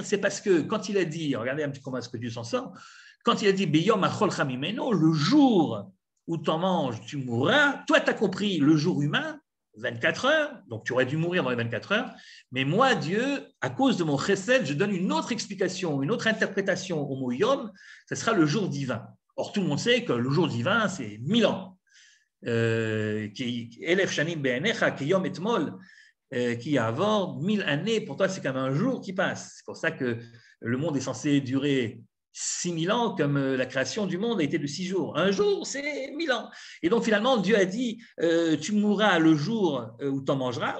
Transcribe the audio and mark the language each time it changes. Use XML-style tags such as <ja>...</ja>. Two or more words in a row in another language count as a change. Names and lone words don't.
<fr>C'est parce que quand il a dit, regardez un petit comment est-ce que Dieu s'en sort, quand il a dit,</fr> <he>ביום אכלך ממנו,</he> <fr>le jour où tu en manges, tu mourras, toi, tu as compris le jour humain, 24 heures, donc tu aurais dû mourir dans les 24 heures, mais moi, Dieu, à cause de mon chesed, je donne une autre explication, une autre interprétation au mot Yom, ce sera le jour divin. Or, tout le monde sait que le jour divin, c'est 1000 ans.</fr> <he>אלף שנים בעיניך, כי יום אתמול,</he> <fr>qui avant 1000 années, pour toi, c'est comme un jour qui passe. C'est pour ça que le monde est censé durer 6000 ans, comme la création du monde a été de 6 jours. Un jour, c'est 1000 ans. Et donc, finalement, Dieu a dit, tu mourras le jour où tu en mangeras.</fr>